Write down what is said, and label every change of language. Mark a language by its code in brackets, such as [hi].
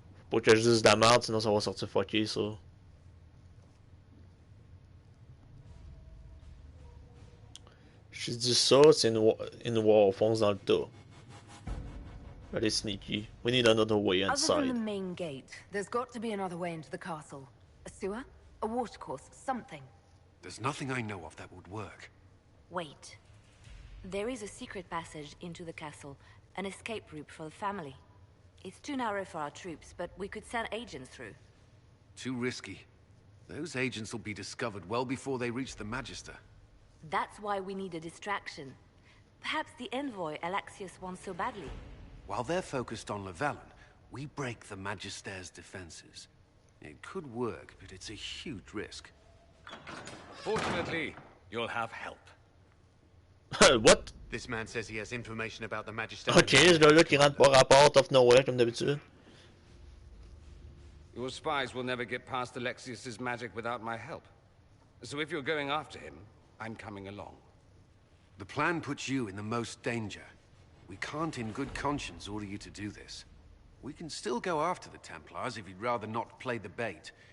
[fr] Faut pas que je dise de la merde, sinon ça va sortir fucké ça. Je dis ça, c'est une voix au fond dans le tas. Elle est sneaky. [en] We need another way inside. Other than the main gate, there's got to be another way into the castle. A sewer? A watercourse? Something. There's nothing I know of that would work. Wait. There is a secret passage into the castle, an escape route for the family. It's too narrow for our troops, but we could send agents through. Too risky. Those agents will be discovered well before they reach the Magister. That's why we need a distraction. Perhaps the envoy Alexius wants so badly. While they're focused on Llewellyn, we break the Magister's defenses. It could work, but it's a huge risk. Fortunately, you'll have help. What? This man says he has information about the Magister. [fr] Ok, ce gars-là qui rentre pas rapport [en] of nowhere [fr] comme d'habitude. [en] Your spies will never get past Alexius's magic without my help. So if you're going after him, I'm coming along. The plan puts you in the most danger. We can't in good conscience order you to do this. We can still go after the Templars if you'd rather not play the bait.